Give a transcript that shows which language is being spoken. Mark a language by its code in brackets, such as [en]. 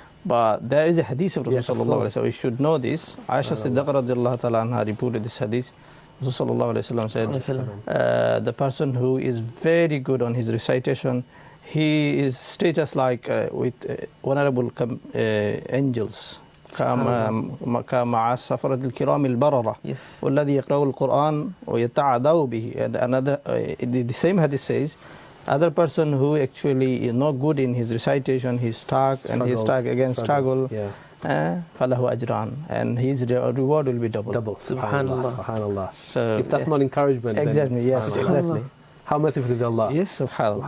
[en] But there is a hadith of Rasul sallallahu alayhi wa sallam. We should know this. Aisha Siddiqa radiallahu ta'ala anha reported this hadith. Rasul sallallahu alayhi wa sallam said, the person who is very good on his recitation, he is status like with honorable angels. [ar] كما مع السفرة الكرام البررة والذي يقرأ القرآن ويتعذب به. [en] And another, the same hadith says, Other person who actually is not good in his recitation, he's stuck and he's stuck again, struggle. Yeah. [ar] Falahu ajran, [en] and his reward will be double. Double. Subhanallah. Subhanallah. So If that's not encouragement, exactly, then yes, exactly. how merciful is Allah? Yes. Subhanallah.